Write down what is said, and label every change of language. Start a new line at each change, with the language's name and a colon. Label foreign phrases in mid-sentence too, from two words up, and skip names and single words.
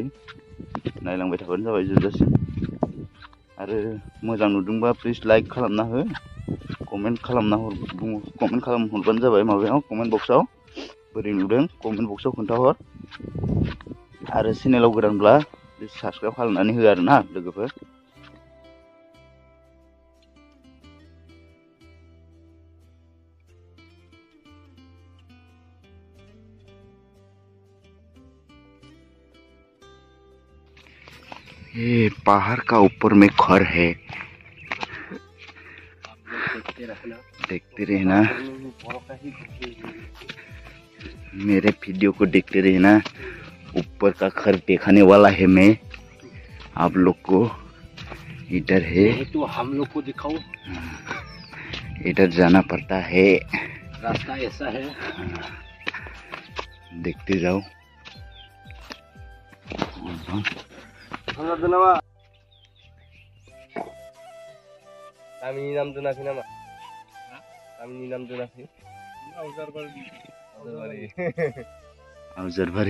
Bodo: नायलांबाय थाबानो जाबाय जोबजासिम। आरो मोजां नुदोंबा
English: please like
Bodo: खालामना हो, कमेन्ट खालामहरबानो जाबाय माबायाव कमेन्ट बक्सआव। बोरै नुदों कमेन्ट बक्सआव खोन्थाहर। आरो चेनेलाव गोदानब्ला
English: please subscribe
Bodo: खालामनानै हो आरोना लोगोफोर।
Hindi: ये पहाड़ का ऊपर में घर है, देखते रहना मेरे वीडियो को, देखते रहना। ऊपर का घर दिखाने वाला है मैं आप लोग को। इधर है तो हम लोग को दिखाओ। इधर जाना पड़ता है, रास्ता ऐसा है। देखते जाओ।
Bodo: गामिनि नाम दोनाखै नामा? गामिनि नाम दोनाखै? आवजारबारि आवजारबारि।